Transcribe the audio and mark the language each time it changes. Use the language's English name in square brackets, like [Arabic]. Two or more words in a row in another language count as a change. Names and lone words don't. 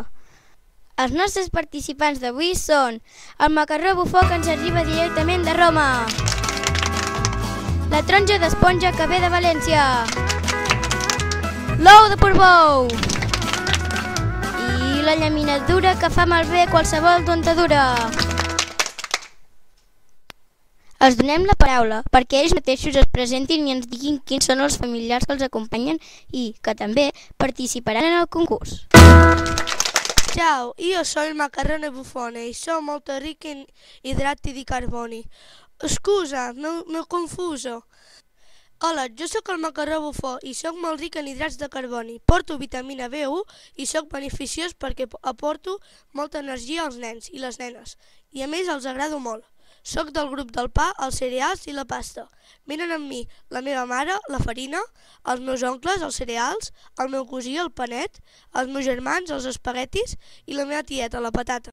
[Catalan] Els nostres participants d'avui són el macarró bufó que ens arriba directament de Roma, la taronja d'esponja que ve de València, l'ou de Portbou i la llaminadura que fa malbé qualsevol dentadura. Els donem la paraula perquè ells mateixos es presentin i ens diguin quins són els familiars que els acompanyen i que també participaran en el concurs. [Italian] Ciao, io sono il macarrone buffone e sono molto ricco in idrati di carboni. Scusa, m'ho confuso. [Catalan] Hola, jo sóc el macarró bufó i sóc molt ric en hidrats de carboni. Porto vitamina B1 i sóc beneficiós perquè aporto molta energia als nens i les nenes. I a més els agrado molt. Soc del grup del pa, els cereals i la pasta. Venen amb mi la meva mare, la farina, els meus oncles, els cereals, el meu cosí, el panet, els meus germans, els espaguetis i la meva tieta, la patata.